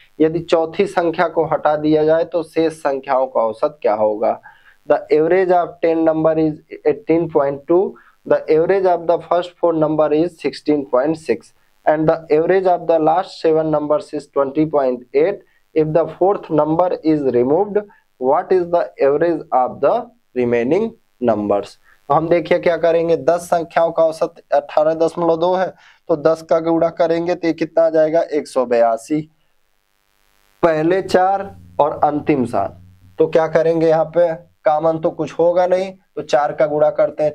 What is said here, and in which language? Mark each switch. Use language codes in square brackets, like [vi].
[hi] यदि चौथी संख्या को हटा दिया जाए तो शेष संख्याओं का औसत क्या होगा? [en] The average of 10 number is 18.2, the average of the first 4 number is 16.6 and the average of the last 7 numbers is 20.8. If the fourth number is removed, what is the average of the remaining numbers? [hi] हम देखिए क्या करेंगे, 10 संख्याओं का औसत 18.2 है तो 10 का गुणा करेंगे तो ये कितना आ जाएगा 182। पहले 4 और अंतिम 7, तो क्या करेंगे यहाँ पे, कॉमन तो कुछ होगा नहीं तो 4 का गुणा करते हैं।